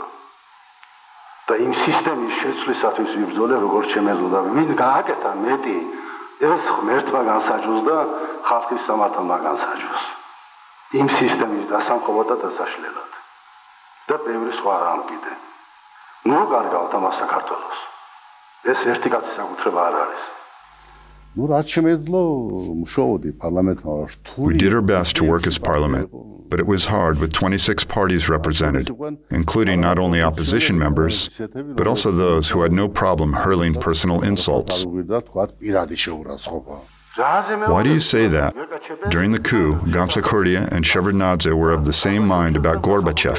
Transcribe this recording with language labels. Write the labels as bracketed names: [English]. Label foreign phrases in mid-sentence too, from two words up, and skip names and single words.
[Georgian] და იმ სისტემის შეცვლისათვის ვიბრძოლე, როგორც შემეძლო, ვინ გააკეთა მეტი ეს ღმერთმა განსაჯოს და ხალხის სამართალმა განსაჯოს. იმ სისტემის დასამხობად და დასაშლელად. და ბევრი სხვა რამ კიდე. ნუ კარგავთ ამას საქართველოს. ეს ერთი კაცის საკუთრება არ არის. ნუ რაც შემეძლო მუშაობდი პარლამენტმა [English] We did our best to work as parliament, but it was hard with 26 parties represented, including not only opposition members, but also those who had no problem hurling personal insults. Why do you say that? During the coup, Gamsakhurdia and Shevardnadze were of the same mind about Gorbachev.